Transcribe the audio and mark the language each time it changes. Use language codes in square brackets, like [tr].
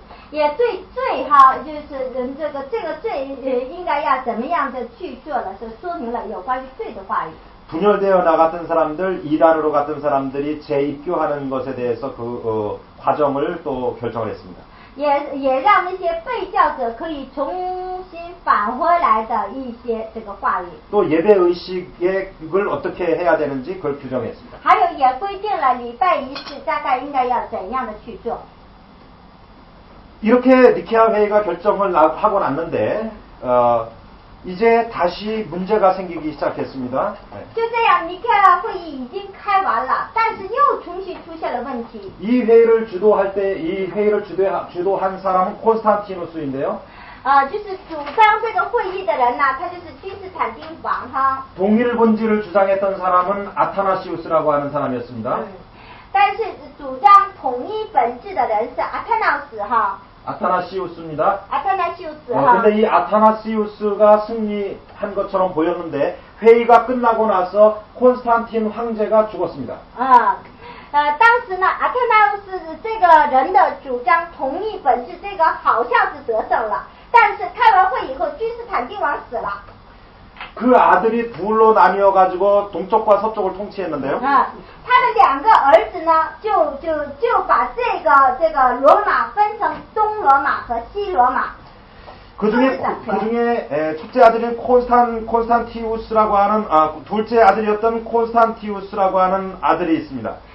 [zh] 也最好就是这个罪应该要怎么样的去做了，是说明了有关于罪的话语。 [ko] 분열되어 나갔던 사람들, 이단으로 갔던 사람들이 재입교하는 것에 대해서 그 과정을 또 결정을 했습니다. [zh] 也让那些被教者可以重新返回来的一些这个话语。 [ko] 또 예배 의식을 어떻게 해야 되는지 그걸 규정했습니다. [zh] 还有也规定了礼拜仪式大概应该要怎样的去做。 [ko] 이렇게 니케아 회의가 결정을 하고 났는데 이제 다시 문제가 생기기 시작했습니다. [zh] 就这样，尼克亚会议已经开完了，但是又重新出现了问题。 [ko] 이 회의를 주도할 때 이 회의를 주도한 사람은 콘스탄티누스인데요. [zh] 就是主张这个会议的人呢，他就是君士坦丁王哈。 [ko] 동일 본질을 주장했던 사람은 아타나시우스라고 하는 사람이었습니다. [zh] 但是主张统一本质的人是阿特纳斯哈。 [ko] 아타나시우스입니다. [zh] 阿特纳修斯哈。 [ko] 근데 이 아타나시우스가 승리한 것처럼 보였는데 회의가 끝나고 나서 콘스탄틴 황제가 죽었습니다. [zh] 当时呢，阿特纳斯这个人的主张统一本质，这个好像是得胜了，但是开完会以后，君士坦丁王死了。 [ko] 그 아들이 둘로 나뉘어 가지고 동쪽과 서쪽을 통치했는데요. [zh] 他的两个儿子呢，就把这个罗马分成东罗马和西罗马。 [ko] 그중에 첫째 아들인 콘스탄티우스라고 하는 둘째 아들이었던 콘스탄티우스라고 하는 아들이 있습니다.